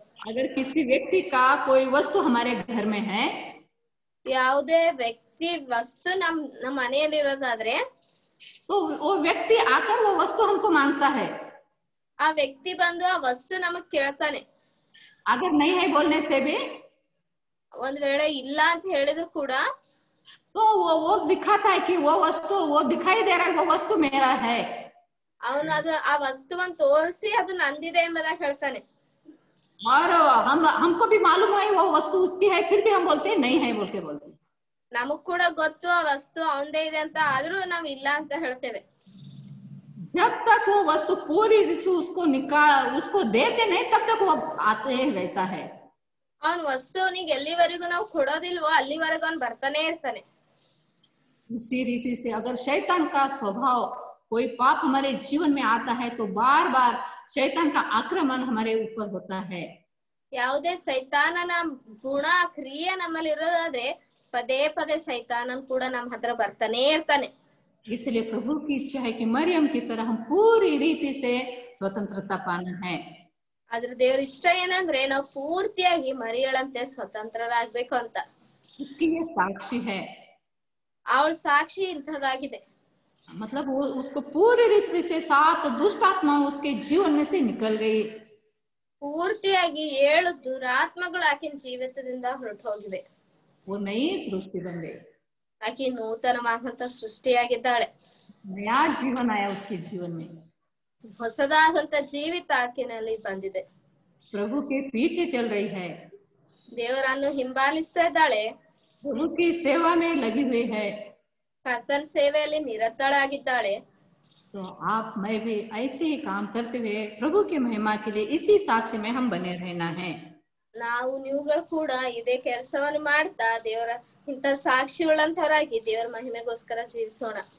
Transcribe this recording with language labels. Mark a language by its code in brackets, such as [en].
[hi] अगर किसी व्यक्ति का कोई वस्तु हमारे घर में है, [kn] ಯಾವುದೇ ವ್ಯಕ್ತಿ ವಸ್ತು ನಮ್ಮ ಮನೆಯಲ್ಲಿ ಇರೋದಾದ್ರೆ [hi] तो वो व्यक्ति आकर वो वस्तु हमको मांगता है. [kn] ಆ ವ್ಯಕ್ತಿ ಬಂದು ಆ ವಸ್ತು ನಮಗ್ ಕೇಳ್ತಾನೆ. [hi] अगर नहीं है बोलने से भी [kn] ಒಂದ್ ವೇಳೆ ಇಲ್ಲ ಅಂತ ಹೇಳಿದ್ರು ಕೂಡ [hi] तो वो दिखाता है कि वो वस्तु, वो दिखाई दे रहा है वो वस्तु मेरा है. [kn] ಅವನು ಆ ವಸ್ತುವನ್ನ ತೋರಿಸಿ ಅದು ನಂದಿದೆ ಎಂಬುದಾಗಿ ಹೇಳ್ತಾನೆ. [hi] और हमको भी मालूम है वो वस्तु उसकी है, फिर भी हम बोलते हैं नहीं है बोल के बोलते हैं. [kn] ನಮಗ್ ಕೂಡ ಗೊತ್ತು ಆ ವಸ್ತು ಅವಂದೇ ಇದೆ ಅಂತ, ಆದ್ರೂ ನಾವ್ ಇಲ್ಲ ಅಂತ ಹೇಳ್ತೇವೆ. [hi] जब तक वो वस्तु पूरी से उसको देते नहीं तब तक वो आते ही रहता है. [kn] ಅವನ್ ವಸ್ತುವನಿಗೆ ಎಲ್ಲಿವರೆಗೂ ನಾವು ಕೊಡೋದಿಲ್ವೋ ಅಲ್ಲಿವರೆಗೂ ಅವ್ನು ಬರ್ತಾನೆ ಇರ್ತಾನೆ. [hi] उसी रीति से अगर शैतान का स्वभाव कोई पाप हमारे जीवन में आता है तो बार बार शैतान का आक्रमण हमारे ऊपर होता है. [kn] ಯಾವುದೇ ಸೈತಾನನ ಗುಣ ಕ್ರಿಯೆ ನಮ್ಮಲ್ಲಿ ಇರೋದಾದ್ರೆ ಪದೇ ಪದೇ ಸೈತಾನನ್ ಕೂಡ ನಮ್ಮ ಹತ್ರ ಬರ್ತಾನೆ ಇರ್ತಾನೆ. [hi] इसलिए प्रभु की इच्छा है कि मरियम की तरह हम पूरी रीति से स्वतंत्रता पाना है. [kn] ಆದ್ರೆ ದೇವ್ರ ಇಷ್ಟ ಏನಂದ್ರೆ ನಾವು ಪೂರ್ತಿಯಾಗಿ ಮರಿಯಳಂತೆ ಸ್ವತಂತ್ರರಾಗ್ಬೇಕು ಅಂತ. [hi] उसकी ये साक्षी है, [kn] ಅವಳ ಸಾಕ್ಷಿ ಇಂಥದ್ದಾಗಿದೆ. [hi] मतलब वो उसको पूरी रीति से 7 दुष्ट आत्माएं उसके जीवन में से निकल गई. [kn] ಪೂರ್ತಿಯಾಗಿ 7 ದುರಾತ್ಮಗಳು ಆಕಿನ ಜೀವಿತದಿಂದ ಹೊರಟು ಹೋಗಿವೆ. [hi] वो नई सृष्टि बन गई, [kn] ಆಕಿ ನೂತನವಾದಂತ ಸೃಷ್ಟಿಯಾಗಿದ್ದಾಳೆ. [hi] नया जीवन आया उसके जीवन में. [kn] ಹೊಸದಾದಂತ ಜೀವಿತ ಆಕಿನಲ್ಲಿ ಬಂದಿದೆ. [hi] प्रभु के पीछे चल रही है, [kn] ದೇವರನ್ನು ಹಿಂಬಾಲಿಸ್ತಾ ಇದ್ದಾಳೆ, [hi] प्रभु की सेवा में लगी हुई है. [kn] ಕರ್ತನ ಸೇವೆಯಲ್ಲಿ ನಿರತಳಾಗಿದ್ದಾಳೆ. [hi] तो आप मैं भी ऐसे ही काम करते हुए प्रभु की महिमा के लिए इसी साक्ष्य में हम बने रहना है. [kn] ನಾವು ನೀವುಗಳು ಕೂಡ ಇದೇ ಕೆಲಸವನ್ನು ಮಾಡ್ತಾ ದೇವರ ಇಂತ ಸಾಕ್ಷಿಗಳಂತವರಾಗಿ ದೇವರ ಮಹಿಮೆಗೋಸ್ಕರ ಜೀವಿಸೋಣ.